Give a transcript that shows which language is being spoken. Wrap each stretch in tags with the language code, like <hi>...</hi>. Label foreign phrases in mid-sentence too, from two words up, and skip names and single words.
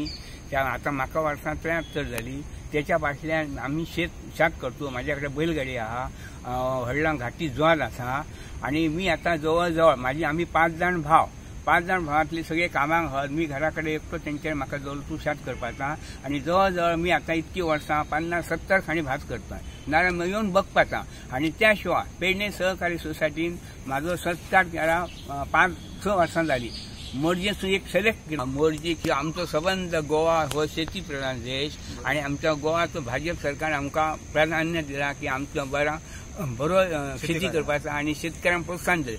<kok>त्या आता म्हाका वर्सां 73 झाली. त्याच्या फाटल्यान आम्ही शेत करतो. माझ्याकडे बैलगाडी आहा, व्हडला घाटी ज्वाल आसा. आणि मी आता जवळजवळ आम्ही 5 जण भावातले सगळे कामाक आहात. मी घराकडे एकटो त्यांच्या म्हाका जवळ शेत करपाचा. आणि जवळजवळ मी आता इतकी वर्सां 50-70 खाणी भात करता. नाल्यार येऊन बघपाचा. आणि त्याशिवाय पेडणे सहकारी सोसायटीन माझो सत्कार केला 5-6 वर्सां झाली. मोर्जेचो एक सिलेक्ट केला. मोर्जी की आमचो संबंध गोवा हो शेती प्रधान देश. आणि आमच्या गोवाचो भाजप सरकार आमकां प्राधान्य दिला की आमचो बरो शेती करपाचा आणि शेतकऱ्यांक प्रोत्साहन दिले.</kok>